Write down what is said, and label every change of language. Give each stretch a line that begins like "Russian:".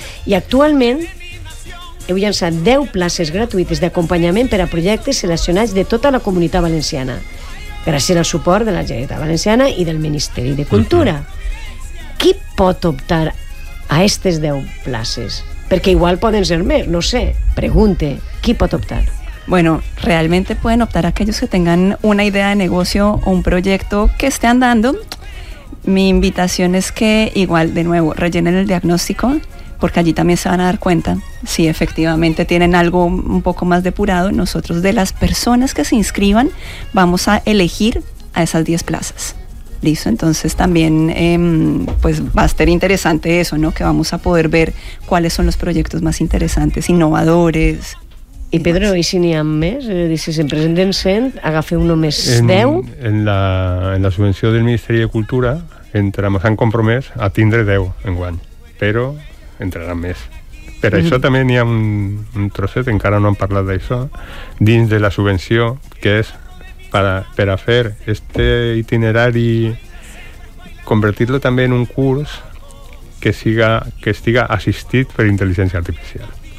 Catalan: I actualment heu llançat 10 places gratuïtes d'acompanyament per a projectes relacionats de tota la comunitat valenciana, gràcies al suport de la Generalitat Valenciana i del Ministeri de Cultura. Qui pot optar a aquestes 10 places? Perquè igual poden ser més, no sé. Pregunte, qui pot optar?
Spanish: Bueno, realmente pueden optar aquellos que tengan una idea de negocio o un proyecto que esté andando. Mi invitación es que, igual, de nuevo, rellenen el diagnóstico, porque allí también se van a dar cuenta si efectivamente tienen algo un poco más depurado. Nosotros, de las personas que se inscriban, vamos a elegir a esas 10 plazas. ¿Listo? Entonces también pues va a ser interesante eso, ¿no? Que vamos a poder ver cuáles son los proyectos más interesantes, innovadores.
Catalan: I Pedro, i si n'hi ha més? Si se'n presenten 100, agafeu només 10? En la subvenció del Ministeri de Cultura entramos, han compromès a tindre 10 enguany, però entraran més. Per això també n'hi ha un trosset, encara no han parlat d'això, dins de la subvenció, que és per a fer este itinerari, convertir-lo també en un curs que estiga assistit per intel·ligència artificial.